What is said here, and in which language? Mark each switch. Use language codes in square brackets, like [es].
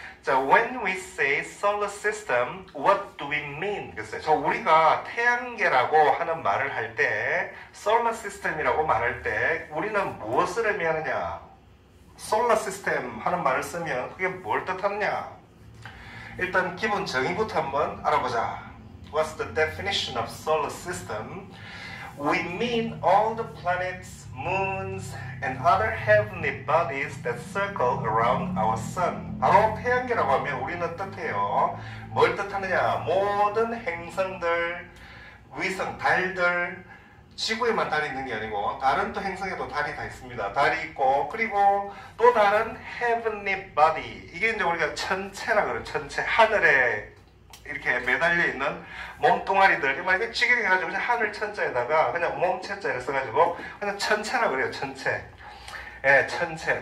[en] 자, when we say solar system, what do we mean? [ko] 그랬어요. 저 우리가 태양계라고 하는 말을 할 때, solar system이라고 말할 때, 우리는 무엇을 의미하느냐? solar system 하는 말을 쓰면 그게 뭘 뜻하느냐? 일단 기본 정의부터 한번 알아보자. [en] What's the definition of solar system? We mean all the planets, moons, and other heavenly bodies that circle around our sun. [ko] 바로 태양계라고 하면 우리는 뜻해요. 뭘 뜻하느냐? 모든 행성들, 위성, 달들, 지구에만 달이 있는 게 아니고 다른 또 행성에도 달이 다 있습니다. 달이 있고 그리고 또 다른 heavenly body. 이게 이제 우리가 천체라 그래요. 천체. 하늘에 이렇게 매달려 있는 몸뚱아리들, 이게 직역해가지고 하늘 천자에다가 그냥 몸체자를 써가지고 그냥 천체라 그래요. 천체. 예, 천체.